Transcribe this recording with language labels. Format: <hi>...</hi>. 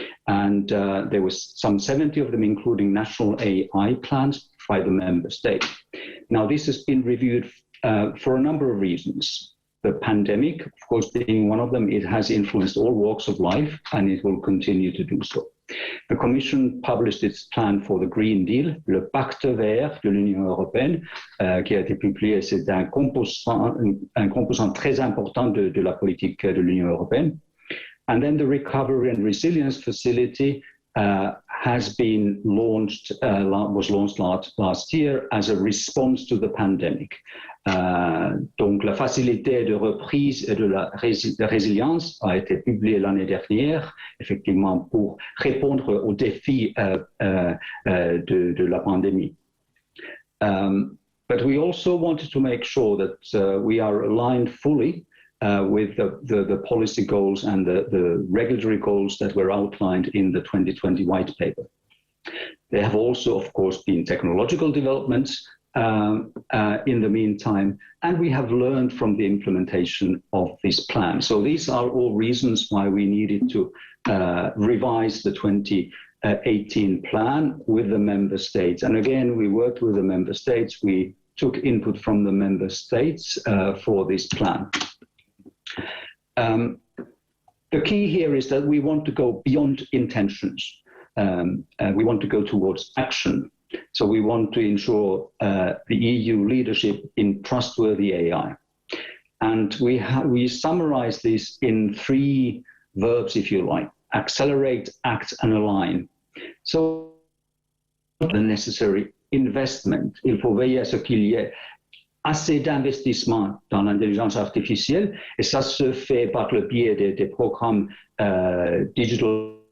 <en>And there was some 70 of them, including national AI plans by the member states. Now, this has been reviewed for a number of reasons. The pandemic, of course, being one of them, it has influenced all walks of life, and it will continue to do so. The Commission published its plan for the Green Deal,</en> <fr>le pacte vert de l'Union européenne, qui a été publié. C'est un composant très important de la politique de l'Union européenne.</fr> <en>And then the Recovery and Resilience Facility has been launched, was launched last year as a response to the pandemic.</en> <fr>Donc la facilité de reprise et de la résilience a été publiée l'année dernière, effectivement, pour répondre aux défis de la pandémie.</fr> <en>But we also wanted to make sure that we are aligned fully with the policy goals and the regulatory goals that were outlined in the 2020 white paper. There have also, of course, been technological developments in the meantime, and we have learned from the implementation of this plan. So these are all reasons why we needed to revise the 2018 plan with the member states. And again, we worked with the member states. We took input from the member states for this plan. The key here is that we want to go beyond intentions. We want to go towards action. So we want to ensure the EU leadership in trustworthy AI. And we summarize this in 3 verbs, if you like: accelerate, act, and align. So the necessary investment.</en> <fr>Il faut veiller à ce qu'il y ait assez d'investissement dans l'intelligence artificielle, et ça se fait par le biais des programmes digital.</fr>